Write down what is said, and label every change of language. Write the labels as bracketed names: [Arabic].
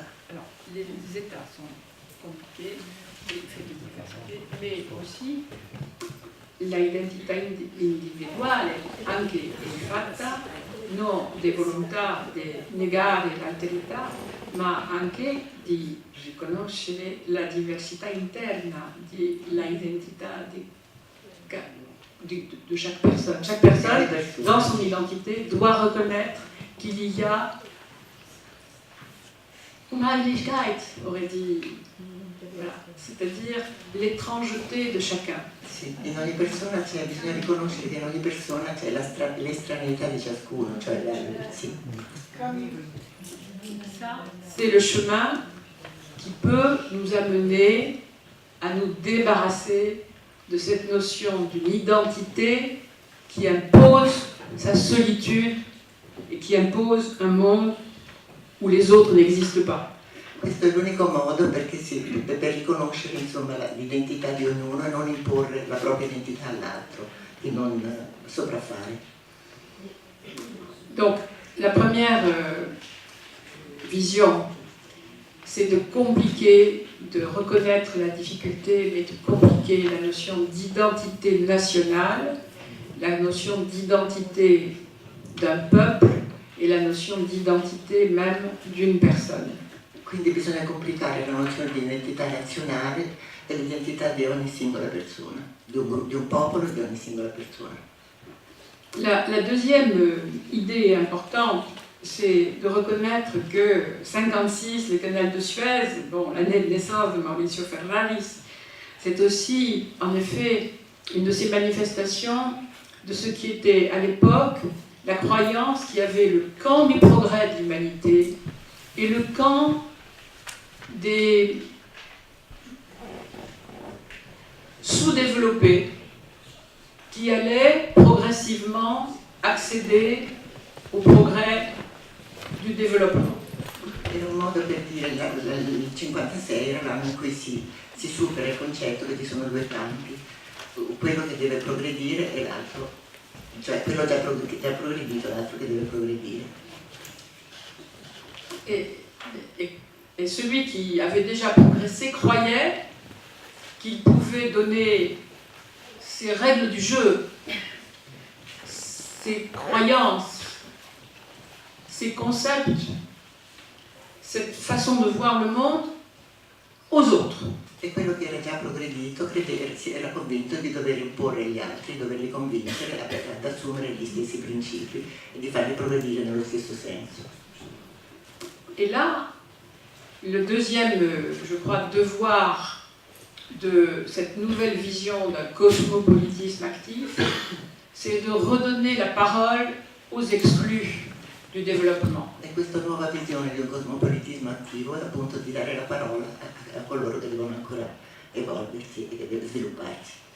[French] Alors, les états sont compliqués, faits de diversité, mais aussi [Italian] l'identità individuale anche è fatta non di volontà di negare l'alterità, ma anche di riconoscere la diversità interna dell'identità [French] de chaque personne. Chaque personne, dans son identité, doit reconnaître qu'il y a Unheiligkeit, aurait dit, voilà. C'est-à-dire l'étrangeté de chacun. [Italian] Sì, in ogni persona bisogna riconoscere che in ogni persona c'è l'estraneità di ciascuno, cioè sì. [French] C'est le chemin qui peut nous amener à nous débarrasser de cette notion d'une identité qui impose sa solitude et qui impose un monde où les autres n'existent pas. [Italian] Questo è l'unico modo per riconoscere insomma, l'identità di ognuno e non imporre la propria identità all'altro, di non sopraffare. [French] Donc, la première vision, c'est de compliquer, de reconnaître la difficulté, mais de compliquer la notion d'identité nationale, la notion d'identité d'un peuple et la notion d'identité même d'une personne. [Italian] Quindi bisogna complicare la nozione di identità nazionale e l'identità di ogni singola persona, di un popolo e di ogni singola persona. [French] La deuxième idée importante, c'est de reconnaître que 56, le canal de Suez, bon, l'année de naissance de Mauricio Ferraris, c'est aussi en effet une de ces manifestations de ce qui était à l'époque la croyance qu'il y avait le camp du progrès de l'humanité et le camp des sous-développés qui allaient progressivement accéder au progrès du développement. [Italian] Era un modo per dire il 56 era l'anno in cui si supera il concetto che ci sono due campi, quello che deve progredire e l'altro, cioè quello già progredito e l'altro che deve progredire. [French] Et celui qui avait déjà progressé croyait qu'il pouvait donner ses règles du jeu, ses croyances, ses concepts, cette façon de voir le monde aux autres. [Italian] E quello che era già progredito era convinto di dover imporre agli altri, di doverli convincere ad assumere gli stessi principi e di farli progredire nello stesso senso. [French] Et là, le deuxième, je crois, devoir de cette nouvelle vision d'un cosmopolitisme actif, c'est de redonner la parole aux exclus du développement. [Italian] E questa nuova visione di un cosmopolitismo attivo è appunto di dare la parola a coloro che devono ancora evolversi e che devono svilupparsi.